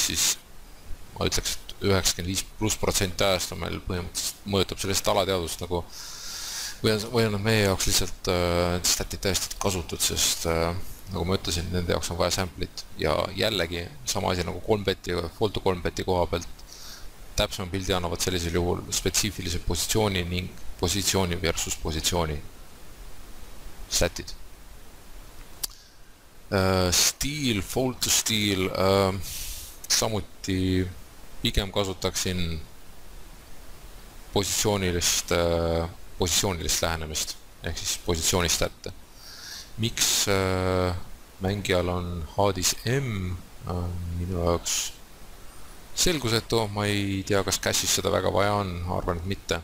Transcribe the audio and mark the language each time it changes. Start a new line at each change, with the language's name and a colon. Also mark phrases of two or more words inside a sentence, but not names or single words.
Estonian: siis ma ütleks, et 95% ajast on meil põhimõtteliselt mõjutab sellest alateadust nagu või on meie jaoks lihtsalt statid täiesti kasutud, sest nagu ma ütlesin, nende jaoks on vaja sample'it ja jällegi sama asi nagu 3-beti ja
English: fold to
Estonian: 3-beti koha pealt täpsema pildi annavad sellisel juhul spetsiifilise positsiooni ning positsiooni versus positsiooni statid.
English: Steel, fold to steel,
Estonian: samuti pigem kasutaksin positsioonilist lähenemist, ehk siis positsioonistatte. Miks mängijal on haadis M, minu jaoks selgusetu, ma ei tea, kas cash'is seda väga vaja on, arvan, et mitte.